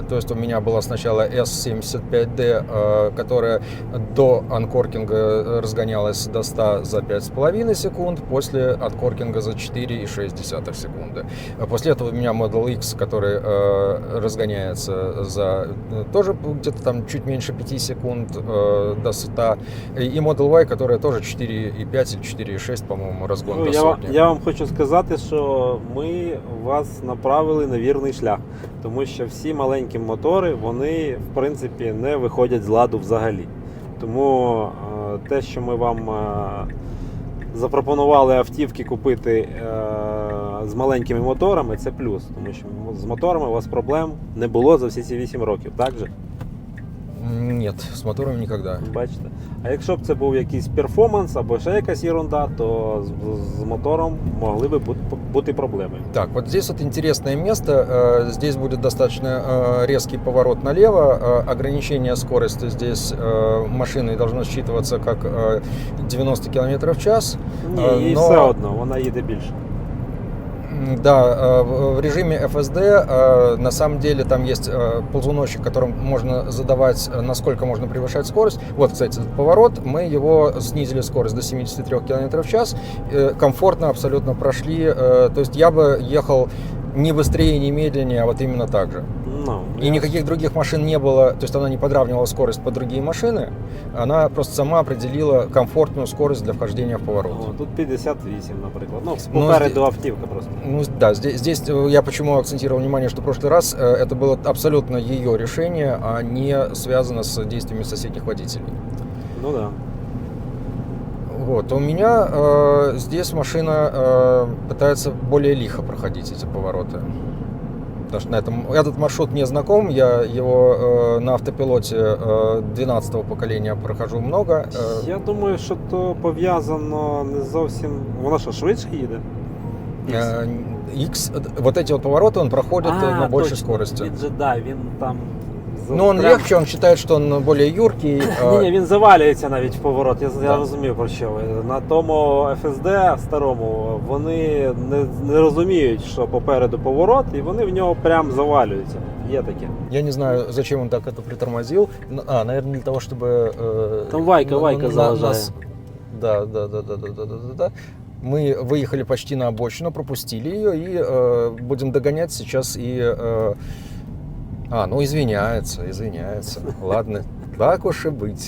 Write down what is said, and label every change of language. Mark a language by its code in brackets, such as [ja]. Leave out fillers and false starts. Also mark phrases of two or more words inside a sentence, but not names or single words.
[ru] То есть у меня была сначала S75D, которая до анкоркинга разгонялась до 100 за 5,5 секунд, после анкоркинга за 4,6 секунды. После этого у меня Model X, который разгоняется за тоже где-то там чуть меньше 5 секунд до 100, и Model Y, которая тоже 4,5 или 4,6, по-моему, разгон до сотни. [uk] Я вам хочу сказати, що ми вас направили на вірний шлях, тому що всі маленькі мотори, вони, в принципі, не виходять з ладу взагалі. Тому те, що ми вам запропонували автівки купити з маленькими моторами, це плюс, тому що з моторами у вас проблем не було за всі ці 8 років, так же? [ru] Нет, с мотором никогда. [uk] Бачите. А якщо б це був якийсь перформанс або ще якась ерунда, то з мотором могли б бути проблеми. Так, [ru] вот здесь вот интересное место. Здесь будет достаточно резкий поворот налево. Ограничение скорости здесь машиной должно считываться как 90 км в час. [uk] Ні, їй все одно, вона їде більше. [ru] Да, в режиме FSD на самом деле там есть ползуночек, которым можно задавать, насколько можно превышать скорость. Вот, кстати, этот поворот, мы его снизили скорость до 73 км в час, комфортно абсолютно прошли. То есть я бы ехал не быстрее, не медленнее, а вот именно так же. И никаких других машин не было, то есть она не подравнивала скорость под другие машины, она просто сама определила комфортную скорость для вхождения в поворот. О, тут 58, например. [uk] Ну, попереду автівка просто. [ru] Ну да, здесь я почему акцентировал внимание, что в прошлый раз это было абсолютно ее решение, а не связано с действиями соседних водителей. Ну да. Вот, у меня здесь машина пытается более лихо проходить эти повороты. Потому что этот маршрут мне знаком, я его на автопилоте 12-го поколения прохожу много. [uk] Я думаю, що то пов'язано не зовсім... Вона що, швидше їде? [ru] X, вот эти вот повороты он проходит на большей скорости. [uk] Він же, да, він там... [ru] Но он легче, он считает, что он более юркий. [uk] Ні, він завалюється навіть в поворот, я розумію про що ви. На тому FSD старому вони не розуміють, що попереду поворот, і вони в нього прям завалюються. Є таке. [ru] Я не знаю, зачем он так это притормозил. Наверное, для того, чтобы... [uk] Там Вайка заважає. [ru] Да. Мы выехали почти на обочину, пропустили ее и будем догонять сейчас и... ну извиняется. Ладно, так уж и быть.